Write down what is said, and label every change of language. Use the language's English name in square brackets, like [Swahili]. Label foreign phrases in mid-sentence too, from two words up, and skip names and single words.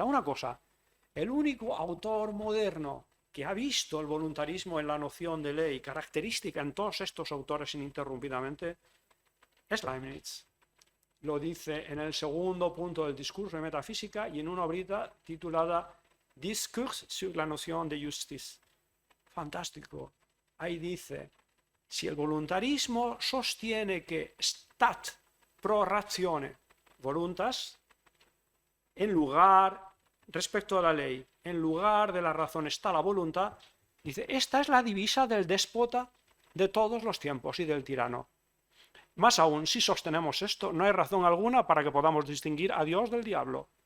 [Spanish] Una cosa, el único autor moderno que ha visto el voluntarismo en la noción de ley, característica en todos estos autores ininterrumpidamente, es Leibniz. Lo dice en el segundo punto del discurso de metafísica y en una obrita titulada Discours sur la notion de justice. Fantástico. Ahí dice, si el voluntarismo sostiene que [Latin] stat pro ratione voluntas, [Spanish] en lugar, respecto a la ley, en lugar de la razón está la voluntad, dice, esta es la divisa del déspota de todos los tiempos y del tirano. Más aún, si sostenemos esto, no hay razón alguna para que podamos distinguir a Dios del diablo.